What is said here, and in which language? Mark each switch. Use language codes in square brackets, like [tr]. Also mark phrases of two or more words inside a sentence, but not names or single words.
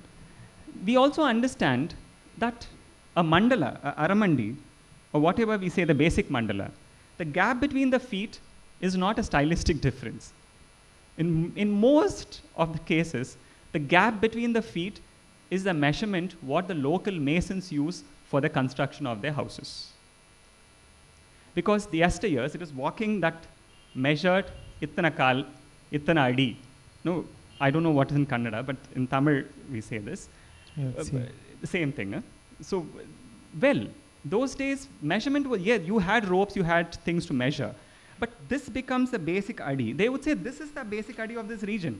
[en] We also understand that a mandala, a aramandi, or whatever we say, the basic mandala, the gap between the feet is not a stylistic difference. In most of the cases, the gap between the feet is the measurement what the local masons use for the construction of their houses. Because the yesteryears, it is walking that measured [ta] ittana kal, ittana adi. [en] No, I don't know what is in Kannada, but in Tamil we say this. Yeah, same. The same thing. So, well, those days measurement was, yeah, you had ropes, you had things to measure. But this becomes the basic adi. They would say this is the basic adi of this region.